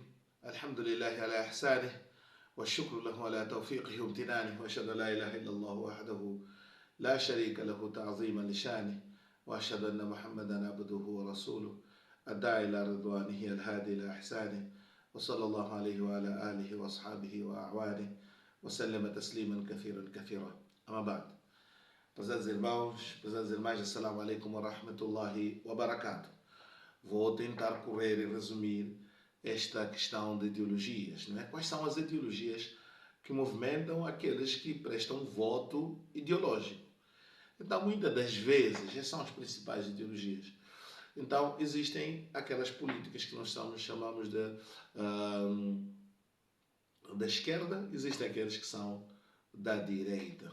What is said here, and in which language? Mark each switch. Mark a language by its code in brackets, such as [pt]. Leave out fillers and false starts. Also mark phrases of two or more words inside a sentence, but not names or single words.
[ar] الحمد لله على إحسانه والشكر له على توفيقه وامتنانه، وأشهد أن لا إله إلا الله وحده لا شريك له تعظيما لشانه، وأشهد أن محمدا عبده ورسوله الداعي إلى رضوانه الهادي إلى إحسانه، وصلى الله عليه وعلى آله وأصحابه وأعوانه وسلم تسليما كثيرا كثيرا. أما بعد. [pt] Prezados irmãos, prezadas irmãs, [ar] السلام عليكم ورحمة الله وبركاته. [pt] Vou tentar correr e resumir esta questão de ideologias, não é? Quais são as ideologias que movimentam aqueles que prestam voto ideológico? Então, muitas das vezes, essas são as principais ideologias. Então, existem aquelas políticas que nós chamamos da esquerda, existem aqueles que são da direita.